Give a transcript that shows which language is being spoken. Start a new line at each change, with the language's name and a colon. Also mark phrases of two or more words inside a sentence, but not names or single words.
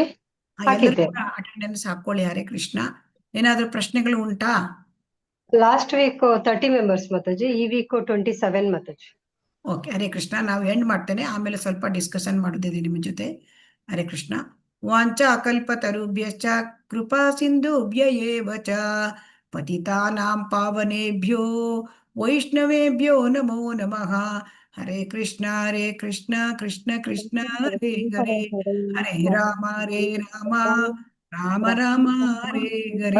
Kannada: ಅಟೆಂಡೆನ್ಸ್ ಹಾಕೊಳ್ಳಿ.
Sanskrit: ಹರೇ ಕೃಷ್ಣ.
Kannada: ಏನಾದ್ರೂ ಪ್ರಶ್ನೆಗಳು ಉಂಟಾ?
English: last week 30 members
Kannada: ಮಾತಾಜಿ, ಈ ವೀಕ್ 27 ಮಾತಾಜಿ.
Sanskrit: ಓಕೆ, ಹರೇ ಕೃಷ್ಣ.
Kannada: ನಾವು ಎಂಡ್ ಮಾಡ್ತೇನೆ, ಆಮೇಲೆ ಸ್ವಲ್ಪ ಡಿಸ್ಕಷನ್ ಮಾಡೋದಿದೆ ನಿಮ್ಮ ಜೊತೆ.
Sanskrit: ಹರೇ ಕೃಷ್ಣ. ವಾಂಚಾ ಕಲ್ಪತರುಭ್ಯಶ್ಚ ಕೃಪಾ ಸಿಂಧುಭ್ಯ ಏವ ಚ ಪತಿತಾನಾಂ ಪಾವನೇಭ್ಯೋ ವೈಷ್ಣವೇಭ್ಯೋ ನಮೋ ನಮಃ. ಹರೇ ಕೃಷ್ಣ ಕೃಷ್ಣ ಕೃಷ್ಣ ಹರೇ ಹರೇ, ಹರೇ ರಾಮ ರಾಮ ರಾಮ ಹರೇ ಹರೇ.